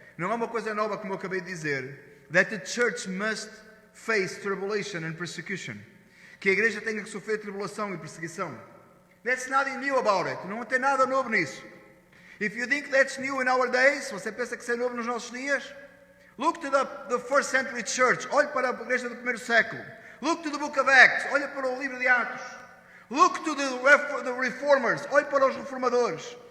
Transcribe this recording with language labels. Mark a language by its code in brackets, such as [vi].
[pt] Não é uma coisa nova, como eu acabei de dizer. [en] That the church must face tribulation and persecution. [pt] Que a igreja tenha que sofrer tribulação e perseguição. [en] That's nothing new about it. [pt] Não tem nada novo nisso. [en] If you think that's new in our days, [pt] você pensa que isso é novo nos nossos dias? [en] Look to the first century church. [pt] Olhe para a igreja do primeiro século. [en] Look to the book of Acts. [pt] Olhe para o livro de Atos. [en] Look to the reformers. [pt] Olhe para os reformadores.